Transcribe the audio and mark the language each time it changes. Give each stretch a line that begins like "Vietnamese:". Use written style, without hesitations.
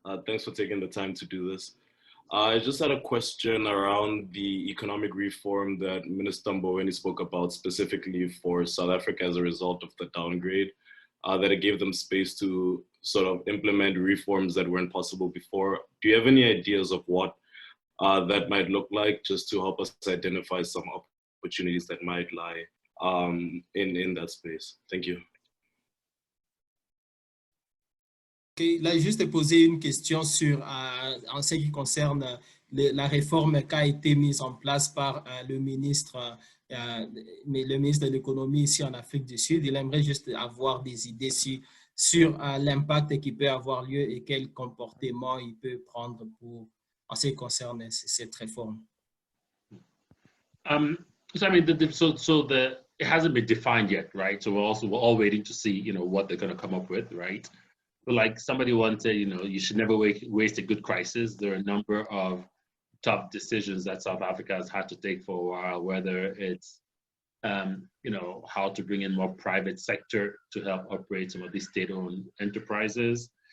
English: Thanks for taking the time to do this. I just had a question around the economic reform that Minister Mboweni spoke about specifically for South Africa as a result of the downgrade, that it gave them space to sort of implement reforms that weren't possible before. Do you have any ideas of what that might look like, just to help us identify some opportunities that might lie in that space? Thank you.
French: Okay, là, juste poser une question sur, en ce qui concerne la réforme qui a été mise en place par le ministre de l'économie ici en Afrique du Sud. Il aimerait juste avoir des idées sur l'impact qui peut avoir lieu et quel comportement il peut prendre en ce qui concerne cette réforme.
English: So I mean, it hasn't been defined yet, right? So we're all waiting to see, what they're going to come up with, right? But like somebody once said, you should never waste a good crisis. There are a number of tough decisions that South Africa has had to take for a while, whether it's, how to bring in more private sector to help operate some of these state-owned enterprises.